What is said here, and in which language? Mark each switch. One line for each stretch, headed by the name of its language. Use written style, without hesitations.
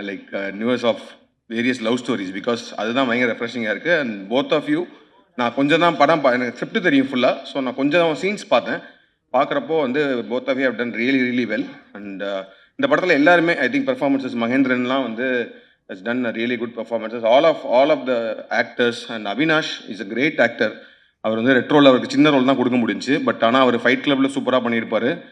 English: like universe of various love stories, because
Tamil: அதுதான் பயங்கர ரெஃப்ரெஷிங்காக இருக்குது.
English: and both of you,
Tamil: நான் கொஞ்சம் தான் படம் எனக்கு ஸ்கிரிப்ட் தெரியும் ஃபுல்லாக, ஸோ நான் கொஞ்சம் சீன்ஸ் பார்த்தேன். பார்க்குறப்போ வந்து
English: Both of you have done really really well. And
Tamil: இந்த படத்தில் எல்லாருமே
English: I think performances,
Tamil: மகேந்திரன்லாம் வந்து
English: has done a really good performances. All of the actors, and Avinash is a great actor.
Tamil: அவர் வந்து ரெட்ரோவில் அவருக்கு சின்ன ரோல் தான் கொடுக்க முடிஞ்சு, பட் ஆனால் அவர் ஃபைட் கிளப்பில் சூப்பராக பண்ணியிருப்பார்.